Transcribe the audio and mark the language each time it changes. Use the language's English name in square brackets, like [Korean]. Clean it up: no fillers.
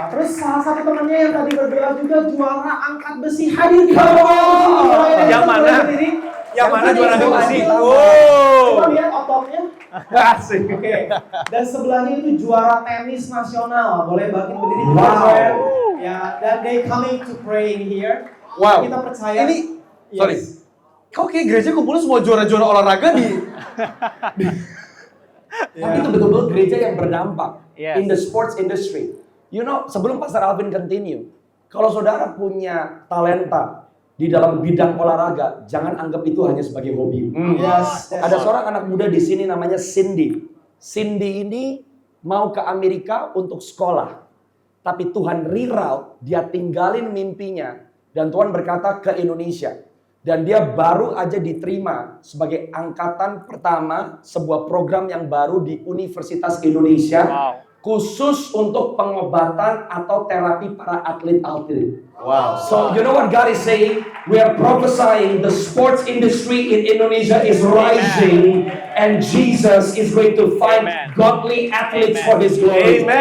[Indonesian] Terus salah satu temannya yang tadi berdoa juga juara angkat besi, hadir di bawah. Yang mana? Yang mana juara angkat besi? Wow. Coba lihat ototnya. Asik. Oke. Dan sebelahnya itu juara tenis nasional. Boleh bangkit berdiri juga, Wow. [English] friend. [Indonesian] Ya, dan [English] they coming to pray in here. Wow. [Indonesian] Kita percaya. Ini, [English] Yes. sorry. [Indonesian] Kok kayak gereja kumpulnya semua juara-juara olahraga di... tapi itu betul-betul gereja yang berdampak [English] Yes. in the sports industry. You know, [Indonesian] sebelum [English] Pastor Alvin continue, [Indonesian] kalau saudara punya talenta, di dalam bidang olahraga, jangan anggap itu hanya sebagai hobi. [English] Yes. [Indonesian] Ada seorang anak muda di sini namanya Cindy. Cindy ini mau ke Amerika untuk sekolah. Tapi Tuhan reroute, dia tinggalin mimpinya. Dan Tuhan berkata ke Indonesia. Dan dia baru aja diterima sebagai angkatan pertama sebuah program yang baru di Universitas Indonesia. Khusus untuk pengobatan atau terapi para atlet-atlet. Wow. [English] So you know what God is saying? We are prophesying the sports industry in Indonesia is rising, and Jesus is going to find godly athletes for His glory.